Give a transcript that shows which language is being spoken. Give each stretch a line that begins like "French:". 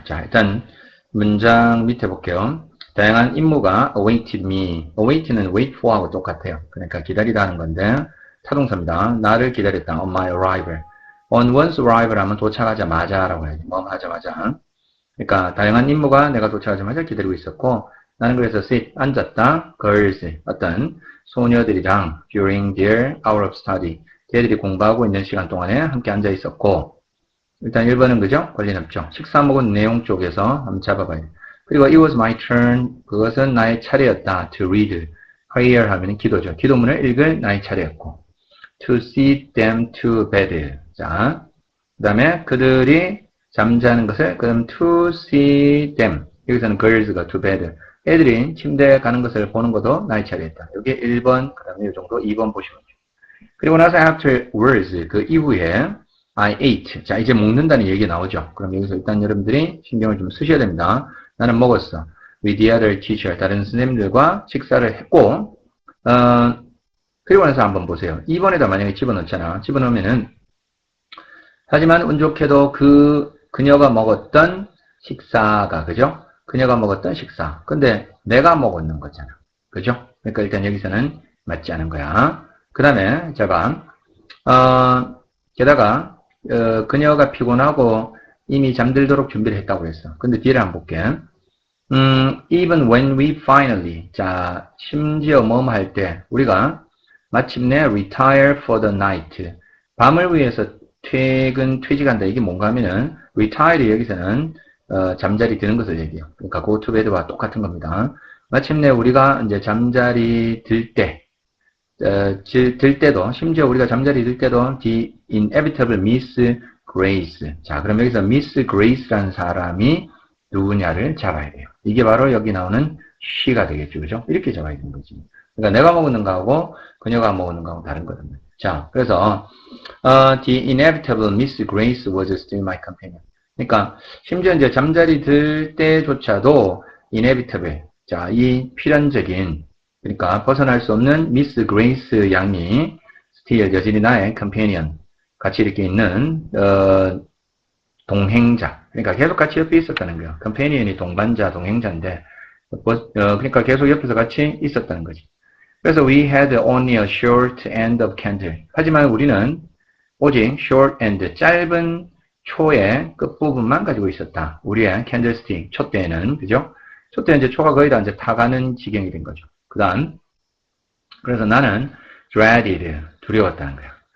Korean: 자, 일단 문장 밑에 볼게요. 다양한 임무가
English: awaited me,
Korean: await는
English: wait for
Korean: 하고 똑같아요. 그러니까 기다리다 하는 건데 타동사입니다. 나를 기다렸다.
English: on my arrival.
Korean: on one's arrival 하면 도착하자마자 라고 해야지. 하자마자. 그러니까 다양한 임무가 내가 도착하자마자 기다리고 있었고 나는 그래서 sit, 앉았다.
English: girls,
Korean: 어떤 소녀들이랑
English: during their hour of study.
Korean: 걔들이 공부하고 있는 시간 동안에 함께 앉아 있었고 일단 1번은 그죠? 권리 없죠. 식사 먹은 내용 쪽에서 한번 잡아봐야 돼요. 그리고
English: it was my turn.
Korean: 그것은 나의 차례였다.
English: to read.
Korean: prayer 하면 기도죠. 기도문을 읽을 나의 차례였고
English: to see them to bed.
Korean: 자, 그 다음에 그들이 잠자는 것을 그럼
English: to see them.
Korean: 여기서는 girls가
English: to bed.
Korean: 애들이 침대에 가는 것을 보는 것도 나의 차례였다. 여기 1번, 그 다음에 이 정도 2번 보시면 돼요. 그리고 나서
English: afterwards,
Korean: 그 이후에
English: I ate.
Korean: 자, 이제 먹는다는 얘기가 나오죠. 그럼 여기서 일단 여러분들이 신경을 좀 쓰셔야 됩니다. 나는 먹었어.
English: With the other teacher.
Korean: 다른 선생님들과 식사를 했고, 그리고 나서 한번 보세요. 2번에다 만약에 집어넣잖아. 집어넣으면은, 하지만 운 좋게도 그녀가 먹었던 식사가, 그죠? 그녀가 먹었던 식사. 근데 내가 먹었는 거잖아. 그죠? 그러니까 일단 여기서는 맞지 않은 거야. 그 다음에, 제가, 게다가, 그녀가 피곤하고 이미 잠들도록 준비를 했다고 그랬어. 근데 뒤를 한번 볼게.
English: Even when we finally,
Korean: 자, 심지어 할 때, 우리가 마침내
English: retire for the night.
Korean: 밤을 위해서 퇴직한다. 이게 뭔가 하면은, retire 여기서는, 잠자리 드는 것을 얘기해요. 그러니까 go to bed와 똑같은 겁니다. 마침내 우리가 이제 잠자리 들 때, 들 때도, 심지어 우리가 잠자리 들 때도,
English: the inevitable Miss Grace.
Korean: 자, 그럼 여기서 Miss Grace라는 사람이 누구냐를 잡아야 돼요. 이게 바로 여기 나오는 she가 되겠죠. 그죠? 이렇게 잡아야 되는 거지. 그러니까 내가 먹는 거하고 그녀가 먹는 거하고 다른 거거든요. 자, 그래서,
English: The inevitable Miss Grace was still my companion.
Korean: 그러니까 심지어 이제 잠자리 들 때조차도 inevitable, 자, 이 필연적인, 그러니까 벗어날 수 없는 미스 그레이스 양이 still 여전히 나의 companion, 같이 이렇게 있는 동행자, 그러니까 계속 같이 옆에 있었다는 거예요. companion이 동반자, 동행자인데 그러니까 계속 옆에서 같이 있었다는 거지. 그래서
English: we had only a short end of candle.
Korean: 하지만 우리는 오직 short end, 짧은 초의 끝부분만 가지고 있었다. 우리의 candlestick, 촛대에는, 그죠? 촛대는 이제 초가 거의 다 이제 타가는 지경이 된 거죠. 그 다음, 그래서 나는 dreaded, 두려웠다는 거야.